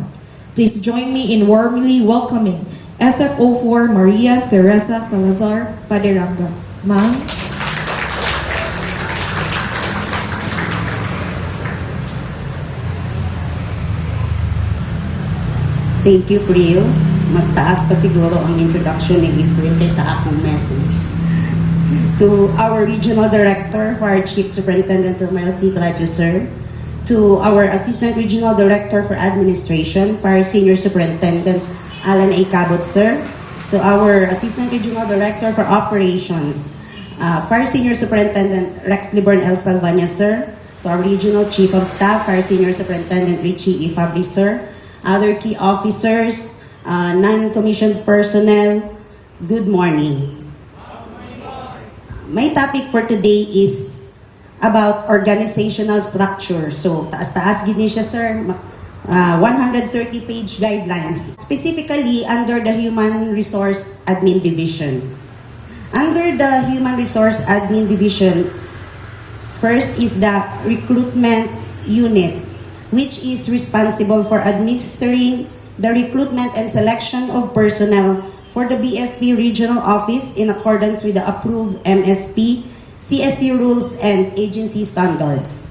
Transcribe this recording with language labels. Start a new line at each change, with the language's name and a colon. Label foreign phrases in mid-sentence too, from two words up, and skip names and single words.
English: Please join me in warmly welcoming SFO4 Maria Teresa Salazar Paderanga. Ma'am. Thank you, Priel.
Cebuano: Mas taas pa siguro ang introduction ni April kaysa akong message.
English: To our Regional Director, Fire Chief Superintendent Romel C. Gladue, sir. To our Assistant Regional Director for Administration, Fire Senior Superintendent Alan A. Cabot, sir. To our Assistant Regional Director for Operations, Fire Senior Superintendent Rex Liborn L. Salvania, sir. To our Regional Chief of Staff, Fire Senior Superintendent Richie E. Fabri, sir. Other key officers, non-commissioned personnel, good morning. My topic for today is about organizational structure. So,
Hiligaynon: taas-taas gini siya, sir.
English: 130-page guidelines, specifically under the Human Resource Admin Division. Under the Human Resource Admin Division, first is the Recruitment Unit, which is responsible for administering the recruitment and selection of personnel for the BFP Regional Office in accordance with the approved MSP, CSC rules, and agency standards.